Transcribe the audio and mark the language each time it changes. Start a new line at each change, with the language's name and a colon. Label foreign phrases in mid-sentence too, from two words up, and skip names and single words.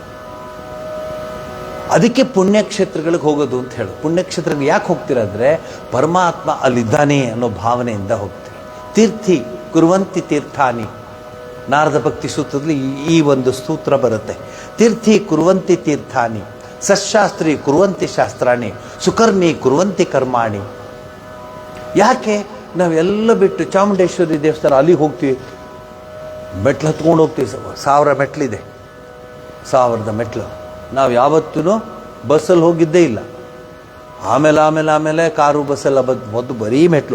Kannada: ಅದಕ್ಕೆ ಪುಣ್ಯಕ್ಷೇತ್ರಗಳಿಗೆ ಹೋಗೋದು ಅಂತ ಹೇಳೋದು. ಪುಣ್ಯಕ್ಷೇತ್ರಗಳಿಗೆ ಯಾಕೆ ಹೋಗ್ತೀರಾ ಅಂದರೆ, ಪರಮಾತ್ಮ ಅಲ್ಲಿದ್ದಾನೆ ಅನ್ನೋ ಭಾವನೆಯಿಂದ ಹೋಗ್ತೀವಿ.
Sanskrit: ತೀರ್ಥಿ ಕುರುವಂತಿ ತೀರ್ಥಾನಿ,
Kannada: ನಾರದ ಭಕ್ತಿ ಸೂತ್ರದಲ್ಲಿ ಈ ಒಂದು ಸೂತ್ರ ಬರುತ್ತೆ.
Sanskrit: ತೀರ್ಥಿ ಕುರುವಂತಿ ತೀರ್ಥಾನಿ, ಸಶಾಸ್ತ್ರಿ ಕುರುವಂತಿ ಶಾಸ್ತ್ರಾಣಿ, ಸುಕರ್ಮಿ ಕುರುವಂತಿ ಕರ್ಮಾಣಿ.
Kannada: ಯಾಕೆ ನಾವೆಲ್ಲ ಬಿಟ್ಟು ಚಾಮುಂಡೇಶ್ವರಿ ದೇವಸ್ಥಾನ ಅಲ್ಲಿಗೆ ಹೋಗ್ತೀವಿ, ಮೆಟ್ಲು ಹತ್ಕೊಂಡು ಹೋಗ್ತೀವಿ. 1000 ಮೆಟ್ಲಿದೆ, 1000 ಮೆಟ್ಲು. ನಾವು ಯಾವತ್ತೂ ಬಸ್ಸಲ್ಲಿ ಹೋಗಿದ್ದೇ ಇಲ್ಲ. ಆಮೇಲೆ ಕಾರು ಬಸ್ಸೆಲ್ಲ ಮೊದಲು ಬರೀ ಮೆಟ್ಲು.